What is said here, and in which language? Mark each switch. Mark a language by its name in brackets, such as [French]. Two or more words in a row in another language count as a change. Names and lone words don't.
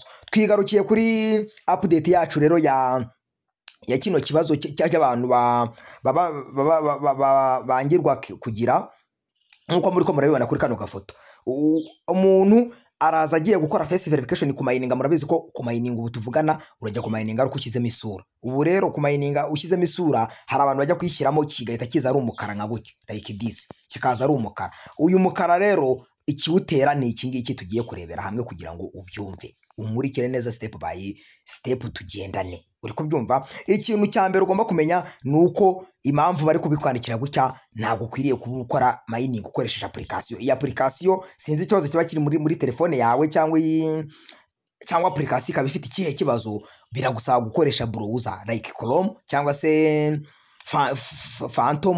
[Kinyarwanda] Twigarukiye kuri update yacu rero ya kino kibazo cy'abantu bangirwa kugira nkuko muri ko murabibona kuri kano gafoto. umuntu araza agiye gukora [English] face verification [Kinyarwanda] ku mining. Murabizi ko ku mining ubu tuvugana urajya ku mining ari ukizemo isura. Ubu rero ku mining ukizemo isura hari abantu bajya kwishyiramo kigahita kiza ari umukara nka gutya [English] like this, [Kinyarwanda] kikaza ari umukara. Uyu mukara rero ikiwutera ni iki ngiki tugiye kurebera hamwe kugira ngo ubyumve, umurikire neza [English] step by step [Kinyarwanda] tugendane. Uri kubyumva? Ikintu cya mbere ugomba kumenya nuko impamvu bari kubikwandikira gutya, ntabwo ukwiriye gukora mining ukoresheje application. Iyi application sinzi ikibazo kiba kiri muri telefone yawe cyangwa application ikaba ifite ikihe kibazo, biragusaba gukoresha browser like Chrome cyangwa se Phantom.